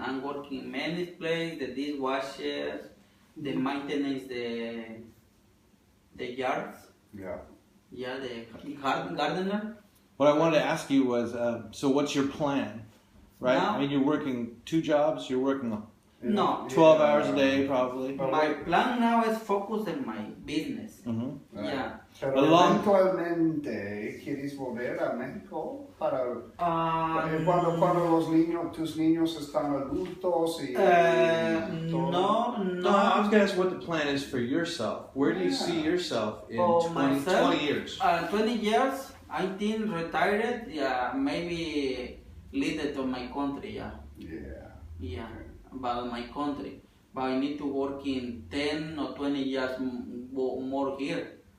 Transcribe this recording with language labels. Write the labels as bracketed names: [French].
[English] I'm working in many places, the dishwashers, the maintenance, the yards. Yeah. Yeah, the gardener. What I wanted to ask you was, so what's your plan? Right? Now- I mean, you're working 2 jobs. You're working No. 12 hours a day, probably. My plan now is focus on my business. Mm-hmm. Yeah. [Spanish] Pero eventualmente quieres volver a México para cuando tus niños están adultos y todo. No. [English] No, I was going to ask what the plan is for yourself. Where do you see yourself in For 20 myself, years? 20 years, I think retired, yeah, maybe lead it to my country, yeah. Yeah, about my country. But I need to work in 10 or 20 years more here.